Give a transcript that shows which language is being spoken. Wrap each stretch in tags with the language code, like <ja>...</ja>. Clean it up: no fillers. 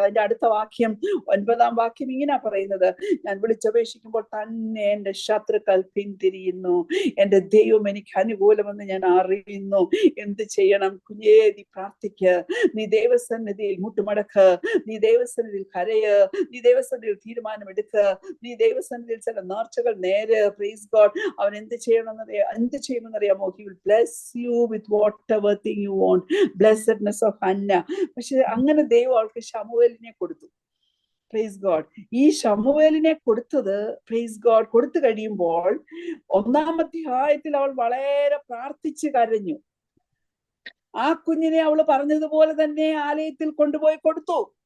<ml>അതിന്റെ അടുത്ത വാക്യം 9-ാം വാക്യം ഇങ്ങനെ പറയുന്നത്: ഞാൻ വിളിച്ചപേക്ഷിക്കുമ്പോൾ തന്നെ എന്റെ ശത്രുക്കൾ പിന്തിരിയുന്നു, എന്റെ ദൈവം എനിക്ക് അനുകൂലമെന്ന് ഞാൻ അറിയുന്നു. എന്ത് ചെയ്യണം? കുഞ്ഞേ, നീ പ്രാർത്ഥിക്ക്, നീ ദൈവസന്നിധിയിൽ മുട്ടുമടക്ക്, നീ ദൈവസന്നിധിയിൽ കരയ്, നീ ദൈവസന്നിധിയിൽ തീരുമാനമെടുക്ക്, നീ ദൈവസന്നിധിയിൽ ചില നേർച്ചകൾ നേര്. Praise God. അവൻ എന്ത് ചെയ്യുമെന്നറിയാമോ?</ml> <en>He will bless you with whatever thing you want. Blessedness of Hannah.</en> <ml>പക്ഷെ അങ്ങനെ ദൈവം അവൾക്ക് ശമൂവേലിനെ കൊടുത്തു. Praise God. ഈ ശമൂവേലിനെ കൊടുത്തത്, പ്രൈസ് ഗോഡ്, കൊടുത്തു കഴിയുമ്പോൾ 1-ാം അധ്യായത്തിൽ അവൾ വളരെ പ്രാർത്ഥിച്ച് കരഞ്ഞു. ആ കുഞ്ഞിനെ അവൾ പറഞ്ഞതുപോലെ തന്നെ ആലയത്തിൽ കൊണ്ടുപോയി കൊടുത്തു.</ml>